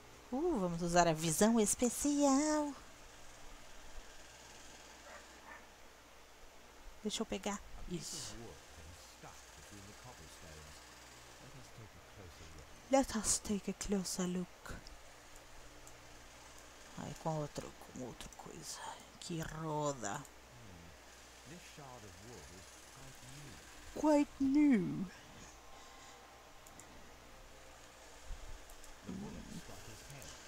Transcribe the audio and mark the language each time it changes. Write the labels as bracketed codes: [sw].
[pt] Vamos usar a visão especial. Deixa eu pegar. Isso. [en] Wood and stuck between the cobblestones. Let us take a closer look. [pt] Aí com outro coisa que roda. [en] This shard of wood is quite Quite new. new. The bullet struck his head.